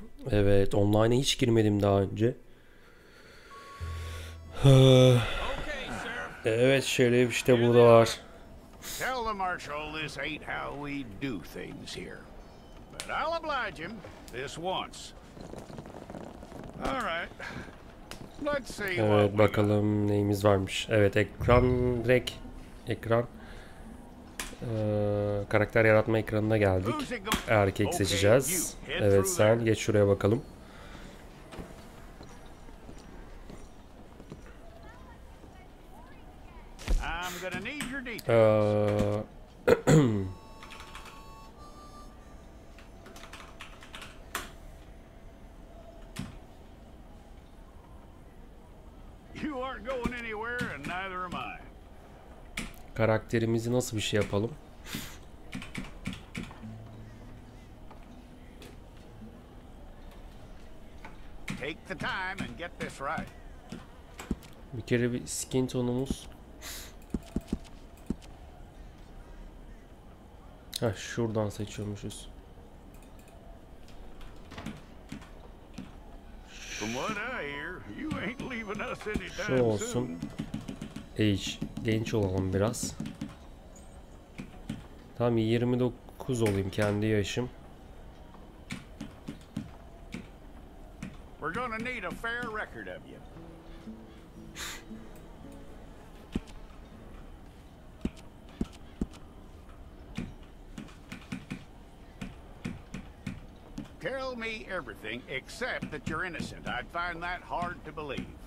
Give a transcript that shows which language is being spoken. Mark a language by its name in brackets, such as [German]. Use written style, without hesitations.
[Turkish] Evet, online'a hiç girmedim daha önce. Evet, şöyle işte burada var. [English] Tell the marshal this ain't how we do things here. But I'll oblige him this once. All right. Let's see what [Turkish] Evet, [English] we got. [Turkish] bakalım neyimiz varmış. Evet, ekran direkt ekran karakter yaratma ekranına geldik. Erkek seçeceğiz. Evet, sen geç şuraya bakalım. [English] I'm gonna need your details. You aren't going anywhere and neither am I. [Turkish] Karakterimizi nasıl bir şey yapalım? [English] Take the time and get this right. [Turkish] Bir kere bir skin tonumuz. Şuradan seçiyormuşuz. [English] From what I hear, you ain't leaving us [Turkish] Şu [English] anytime [Turkish] olsun. [English] soon. [Turkish] Age. Genç olalım biraz. Tamam, 29 olayım, kendi yaşım. [English] We're gonna need a fair record of you. Tell me everything except that you're innocent. I'd find that hard to believe.